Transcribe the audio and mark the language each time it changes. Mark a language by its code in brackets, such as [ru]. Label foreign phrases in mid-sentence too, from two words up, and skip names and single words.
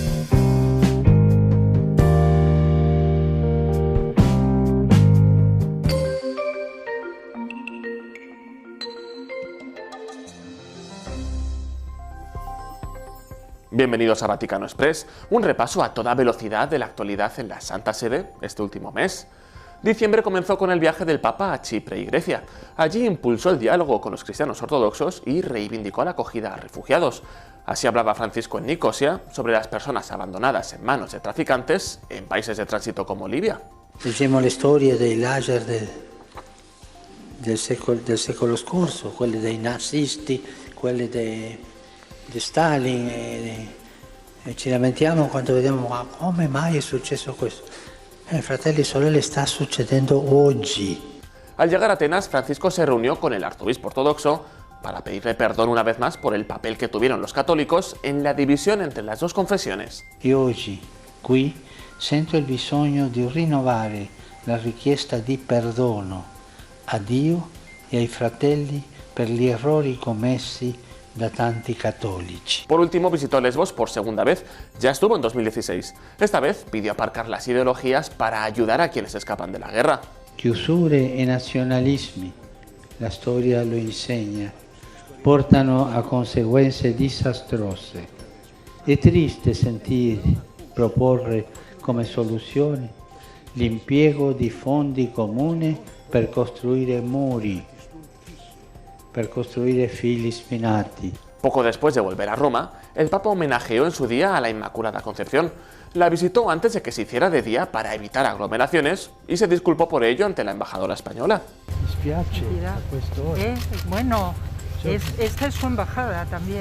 [es] Bienvenidos a Vaticano Express, un repaso a toda velocidad de la actualidad en la Santa Sede este último mes. Diciembre comenzó con el viaje del Papa a Chipre y Grecia. Allí impulsó el diálogo con los cristianos ortodoxos y reivindicó la acogida a refugiados. Así hablaba Francisco en Nicosia sobre las personas abandonadas en manos de traficantes en países de tránsito como Libia. [it] Leggiamo le storie dei lager del secolo scorso, quelle dei nazisti, quelle di Stalin, e ci lamentiamo quando vediamo ma come mai è successo questo. Fratelli e sorelle, [es] está sucediendo oggi. Al llegar a Atenas, Francisco se reunió con el arzobispo ortodoxo para pedirle perdón una vez más por el papel que tuvieron los católicos en la división entre las dos confesiones. [it] E oggi, qui, sento il bisogno di rinnovare la richiesta di perdono a Dio e ai fratelli per gli errori commessi da tanti cattolici. [es] Por último, visitó Lesbos por segunda vez. Ya estuvo en 2016. Esta vez pidió aparcar las ideologías para ayudar a quienes escapan de la guerra. [it] Chiusure e nazionalismi, la storia lo insegna, portano a conseguenze disastrose. È triste sentir proporre come soluzione l'impiego di fondi comuni per costruire muri, per costruire fili spinati. [es] Poco después de volver a Roma, el Papa homenajeó en su día a la Inmaculada Concepción. La visitó antes de que se hiciera de día para evitar aglomeraciones y se disculpó por ello ante la embajadora española. Bueno, esta es su embajada también.